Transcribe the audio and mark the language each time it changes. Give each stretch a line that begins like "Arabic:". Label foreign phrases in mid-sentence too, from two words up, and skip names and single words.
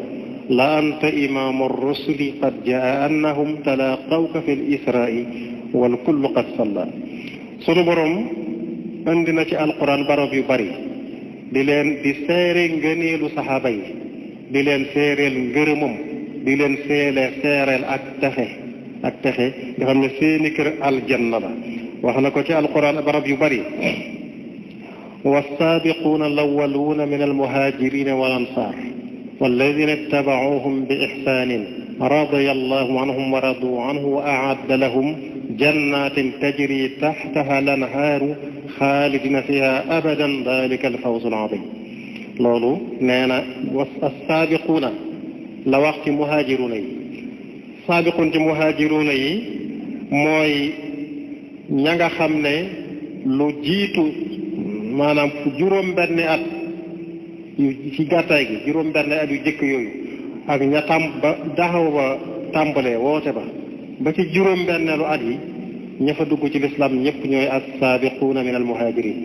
Arabic: لا أنت إمام الرسل قد جاء أنهم تلقوك في الإسراء والكل قد صلى
Wolof: sunu borom indi na ci alquran barab yu bari di seere ngëneelu saxaaba yi di leen seereel ngërëmam di leen seereel ak texe nga xam ne seeni kër aljanna la wax na ko ci alquran barab yu bari
Arabic: والسابقون الأولون من المهاجرين والأنصار والذين اتبعوهم بإحسان رضي الله عنهم ورضوا عنه وأعد لهم جنات تجري تحتها الأنهار خالدين فيها أبدا ذلك الفوز العظيم
Wolof: loolu nee na السابقون la wax ci muhaajiruuna yi saabiqun ci muhaajiruuna yi mooy ña nga xam ne lu jiitu maanaam juróom benni at yu ci gàttaay gi juróom benni at yu jëkk yooyu ak ña ba daxaw ba tàmbalee woote ba ci juróom benneelu at yi ña fa dugg ci lislaam ñëpp ñooy
Arabic: السابقون من المهاجرين